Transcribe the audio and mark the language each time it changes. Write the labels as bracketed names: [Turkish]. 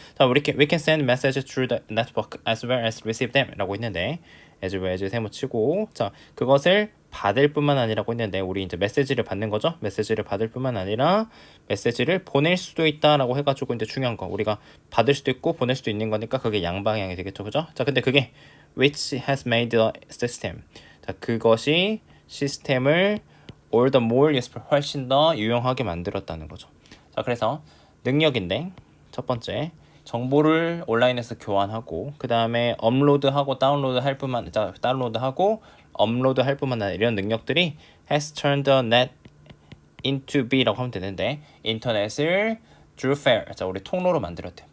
[Korean] 자, [English] we can send messages through the network as well as receive them [Korean] 라고 했는데 [English] as well as [Korean] 세모 치고 자 그것을 받을 뿐만 아니라고 했는데 우리 이제 메시지를 받는 거죠. 메시지를 받을 뿐만 아니라 메시지를 보낼 수도 있다라고 해가지고 이제 중요한 거 우리가 받을 수도 있고 보낼 수도 있는 거니까 그게 양방향이 되겠죠, 그죠? 자, 근데 그게 [English] which has made the system. [Korean] 자, 그것이 시스템을 [English] all the more useful [Korean] 훨씬 더 유용하게 만들었다는 거죠. 자, 그래서 능력인데 첫 번째 정보를 온라인에서 교환하고 그 다음에 업로드하고 다운로드하고 업로드할 뿐만 아니라 이런 능력들이 [English] has turned the net into [Korean] B라고 하면 되는데 인터넷을 [English] through fair, [Korean] 자 우리 통로로 만들었대.